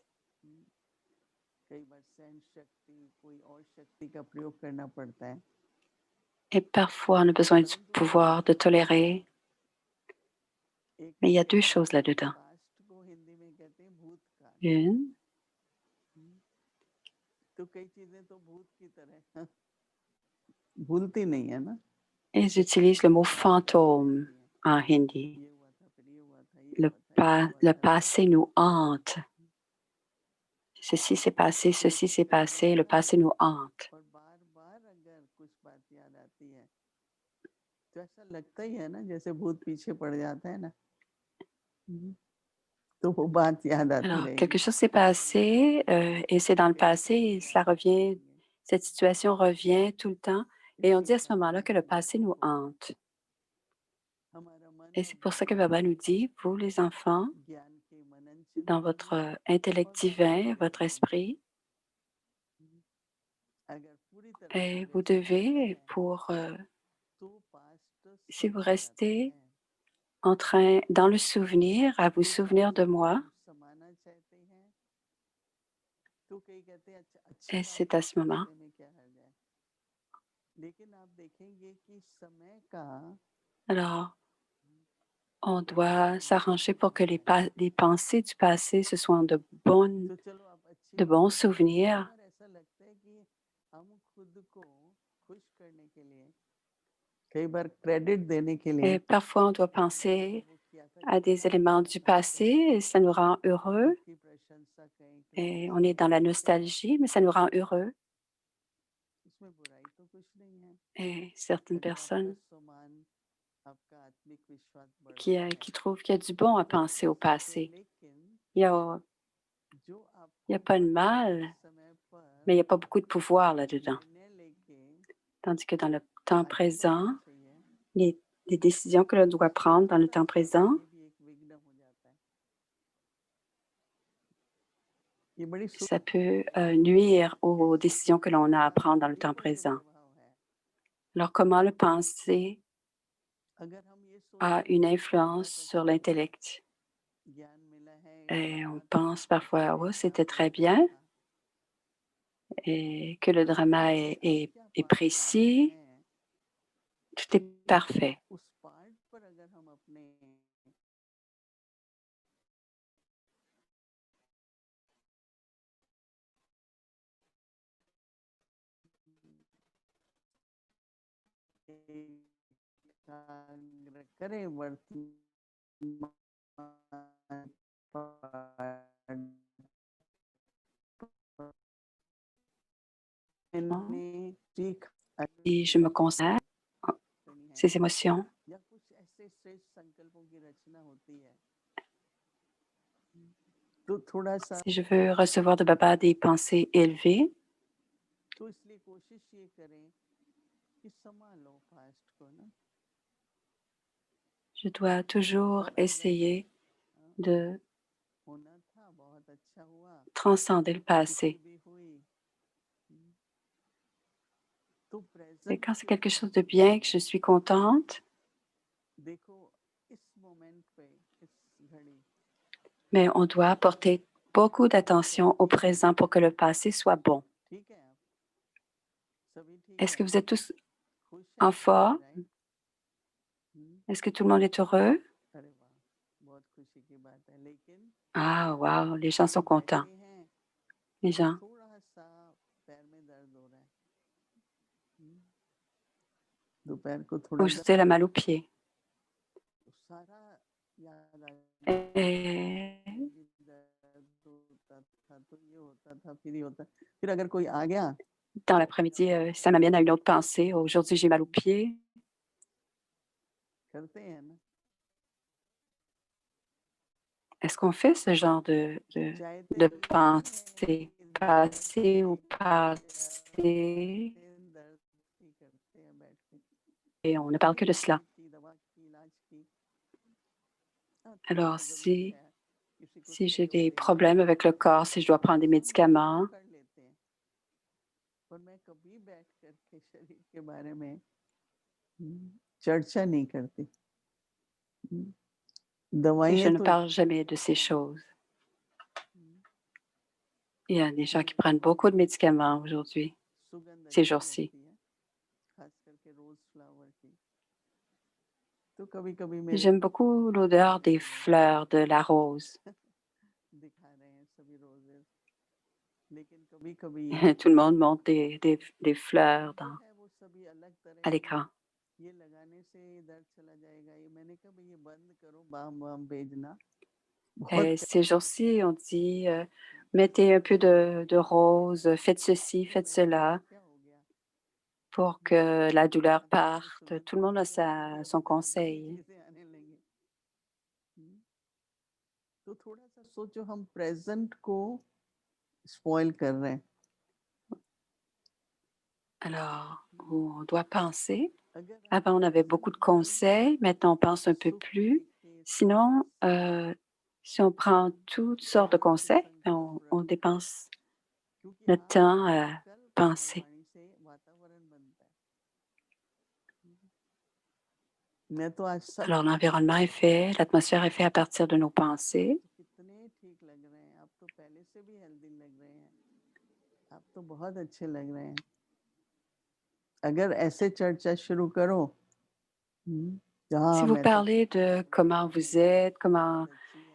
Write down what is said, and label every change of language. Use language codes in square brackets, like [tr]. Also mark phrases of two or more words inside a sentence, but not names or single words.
[hi] कई बार सहन शक्ति, कोई और शक्ति का प्रयोग करना पड़ता है, [fr] et parfois on a besoin du [hi] परंतु [fr] pouvoir de tolérer. [hi] एक [fr] Mais il y a [hi] चीज [fr] deux [hi] है, [fr] choses là-dedans. [hi] पास्ट को हिंदी में कहते हैं भूतकाल। [fr] Une, [hi] तो कई चीजें तो भूत की तरह भूलती नहीं है ना, [fr] ils utilisent le mot fantôme [hi] रहती हैं। [fr] en hindi. [hi] ये हुआ था, फिर ये हुआ था, ये हुआ था, ये हुआ [fr] Le [hi] था, राइट? [fr] passé nous hante. Ceci s'est passé, ceci s'est passé, le passé nous hante. [hi] और बार-बार अगर कुछ बात याद आती है, तो ऐसा लगता ही है ना जैसे भूत पीछे पड़ जाता है ना, तो वो बात याद आती [fr] Alors, [hi] रहेगी। [fr] quelque chose s'est passé et c'est dans le passé et cela revient, cette situation revient tout le temps et on dit à ce moment-là que le passé nous hante. [hi] हमारा मन [fr] Et [hi] और [fr] c'est pour ça que [hi] बुद्धि [fr] Baba nous dit, vous les enfants, [hi] ज्ञान के मनन [fr] dans [hi] चिंतन [fr] votre [hi] में [fr] intellect [hi] और बाबा [fr] divin, [hi] के [fr] votre [hi] भजन में [fr] esprit, [hi] अगर पूरी तरह से [fr] et vous [hi] व्यस्त रहते [fr] devez, [hi] हैं, [fr] pour, [hi] तो पास्ट [fr] si vous [hi] समा जाता [fr] restez [hi] है। [fr] en train, dans le souvenir, à vous [hi] तो [fr] souvenir [hi] पास्ट [fr] de [hi] को [fr] moi, [hi] हम समाना चाहते हैं, तो कई कहते हैं अच्छा अच्छी [fr] et [hi] बात [fr] c'est [hi] है, [fr] à ce moment. [hi] समाने में क्या हर्ज है। लेकिन आप देखेंगे कि समय का [fr] Alors, on [hi] प्रभाव [fr] doit [hi] नहीं [fr] s'arranger [hi] होता [fr] pour que [hi] है। [fr] les pensées du passé, ce soient [hi] तो चलो आप अच्छी [fr] de [hi] बात [fr] bons [hi] है, लेकिन कई [fr] souvenirs. [hi] बार ऐसा लगता है कि हम खुद को खुश करने के लिए, कई बार क्रेडिट देने के लिए [fr] Et parfois, on doit [hi] मैंने [fr] penser [hi] वो किया था, [fr] à [hi] देखो [fr] des [hi] मैंने [fr] éléments [hi] किया [fr] du [hi] था, [fr] passé et ça nous rend heureux. [hi] खुद की प्रशंसा करें, [fr] Et on est [hi] प्रशंसा [fr] dans la [hi] करते हैं, [fr] nostalgie, mais ça nous rend heureux. [hi] इसमें बुराई तो कुछ नहीं है। [fr] Et certaines [hi] अगर आपका [fr] personnes [hi] सम्मान, आपका आत्मिक विश्वास बढ़ता है, [fr] qui trouvent qu'il y a du bon à penser au [hi] तो [fr] passé. [hi] लेकिन [fr] Il y a, [hi] जो [fr] il y a [hi] आपको [fr] pas de [hi] वर्तमान [fr] mal, [hi] समय [fr] mais il [hi] पर [fr] n'y a pas beaucoup de pouvoir là-dedans. [hi] निर्णय लेके [fr] Tandis que dans le temps [hi] आगे बढ़ना [fr] présent, [hi] चाहिए, [fr] les, les décisions que l'on doit prendre dans le [hi] थोड़ा [fr] temps [hi] सा [fr] présent, [hi] ये भी एक विघ्न हो जाता है। ये बड़ी [fr] ça peut nuire aux décisions que l'on a à prendre dans le temps [hi] बुद्धि का जो [fr] présent. [hi] प्रभाव है, [fr] Alors, comment le penser [hi] अगर हम ये [fr] a [hi] सोचें [fr] une [hi] कि [fr] influence [hi] बहुत [fr] sur [hi] अच्छा [fr] l'intellect? [hi] ज्ञान मिला है, [fr] Et on [hi] ड्रामा था, [fr] pense parfois, oh, [hi] अच्छा [fr] c'était très [hi] बेहतर [fr] bien, [hi] था, [fr] et que le [hi] तो [fr] drama [hi] उससे आप क्या [fr] est [hi] पा रहे [fr] précis, [hi] हैं [fr] tout est [hi] कि [fr] parfait. [hi] उस पार्ट पर अगर हम अपने एकाग्र करें वर्तमान मैंने सीख [fr] Et je me concentre [hi] करनी है, [fr] ces émotions. [hi] या कुछ ऐसे श्रेष्ठ संकल्पों की रचना होती है, तो थोड़ा सा, [fr] Si je veux recevoir de Baba des pensées élevées, [hi] तो इसलिए कोशिश ये करें कि संभालो फास्ट को ना, [fr] je dois toujours [hi] और अगर [fr] essayer de [hi] होना था बहुत अच्छा हुआ, [fr] transcender le [hi] खुशी [fr] passé. [hi] भी हुई, तो [fr] Et [hi] प्रेजेंट [fr] quand c'est [hi] की [fr] quelque [hi] तरफ [fr] chose de bien, que je suis contente, [hi] देखो, इस मोमेंट पे, इस घड़ी [fr] mais on doit porter beaucoup d'attention au présent pour que le passé soit bon. [hi] ठीक है, आप सभी ठीक [fr] Est-ce [hi] है, [fr] que vous êtes tous [hi] खुश [fr] en [hi] हैं सभी, [fr] forme? [hi] राइट? [fr] Est-ce que tout le monde est heureux? [hi] अरे वाह, बहुत खुशी की बात है, लेकिन [fr] Ah, wow, les gens sont [hi] अभी [fr] contents. [hi] बैठे हैं [fr] Les [hi] और [fr] gens. [hi] थोड़ा सा पैर में दर्द हो रहा है, दोपहर को थोड़ा [fr] Aujourd'hui, elle a mal aux pieds. [hi] सारा [fr] Et [hi] भी दर्द होता था, तो ये होता था, फिर ये होता, फिर अगर कोई आ गया [fr] dans l'après-midi, ça m'amène à une autre pensée. Aujourd'hui, j'ai mal aux pieds. [hi] करते हैं ना, [fr] Est-ce qu'on fait ce genre [hi] चाहते [fr] de [hi] नहीं [fr] pensée? [hi] हैं दर्द [fr] Passé ou [hi] ठीक हो [fr] passé? [hi] जाते हैं, दर्द ठीक करते हैं बैठ के, [fr] Et on ne parle [hi] कभी [fr] que de [hi] दवाई [fr] cela. [hi] की दवा की इलाज की। हाँ, थोड़ा [fr] Alors, [hi] सा ज़रूरी [fr] si, [hi] है, किसी को [fr] si j'ai [hi] सहयोग [fr] des [hi] लेना [fr] problèmes avec le corps, si je dois prendre des [hi] तो हम वो [fr] médicaments, [hi] कर लेते हैं, पर मैं कभी बैठ कर के शरीर के बारे में चर्चा नहीं करती। हुँ, [fr] et je [hi] दवाइयाँ [fr] ne [hi] तो [fr] parle [hi] इतनी [fr] jamais de ces [hi] होती हैं। [fr] choses. [hi] हुँ, [fr] Il y a des gens [hi] कि [fr] qui prennent beaucoup de médicaments aujourd'hui, [hi] सुगंध [fr] ces [hi] अच्छी [fr] jours-ci. [hi] लगती है, ख़ास करके [en] rose flower [hi] की। तो कभी-कभी मेरे [fr] J'aime beaucoup l'odeur des fleurs de la rose. [hi] दिखा रहे हैं सभी रोज़ेज़, लेकिन कभी-कभी [fr] Tout le monde monte des fleurs [hi] जो है वो सभी अलग तरह [fr] à [hi] के, [fr] l'écran. [hi] ये लगाने से दर्द चला जाएगा, ये मैंने कहा भई ये बंद करो बाम-वाम भेजना, बहुत [fr] Et ces [hi] करते हैं। [fr] jours-ci, on dit, mettez un peu de rose, faites ceci, [hi] तो [fr] faites [hi] मैंने कहा [fr] cela [hi] क्या हो गया? [fr] pour [hi] ये तो [fr] que la douleur [hi] अभी मैंने [fr] parte. [hi] सुगंध [fr] Tout le monde a [hi] लगाई और फिर [fr] son [hi] अभी दर्द की [fr] conseil. [hi] चीज़ें आने लगी। हुँ, तो थोड़ा-सा सोचो हम प्रेज़ेंट को स्पॉइल कर रहे हैं। [fr] Alors, on doit penser. [hi] अगर आप [fr] Avant, on avait beaucoup [hi] प्रेज़ेंट [fr] de [hi] में [fr] conseils. Maintenant, on pense un peu [hi] सुख [fr] plus. [hi] देखें, [fr] Sinon, [hi] शांति, [fr] si on prend toutes sortes de [hi] शांति [fr] conseils, ben, [hi] संकल्प [fr] on [hi] रखें, [fr] dépense [hi] क्योंकि [fr] notre [hi] आपके [fr] temps à [hi] संकल्प और [fr] penser. [hi] वाणी से वातावरण बनता है। मैं तो आज सब [fr] Alors, [hi] ठीक लग [fr] l'environnement [hi] रहा [fr] est [hi] है, [fr] fait, l'atmosphère est faite à partir de nos [hi] आप [fr] pensées. [hi] तो कितने ठीक लग रहे हैं, आप तो पहले से भी हेल्दी लग रहे हैं, आप तो बहुत अच्छे लग रहे हैं। अगर ऐसे चर्चा शुरू करो, [fr] Si [hi] हाँ, [fr] vous [hi] मैं तो [fr] parlez [hi] बहुत [fr] de [hi] अच्छा लग रहा [fr] comment [hi] हूँ, [fr] vous [hi] मेरी [fr] êtes, [hi] हेल्थ बहुत [fr] comment [hi] अच्छी है,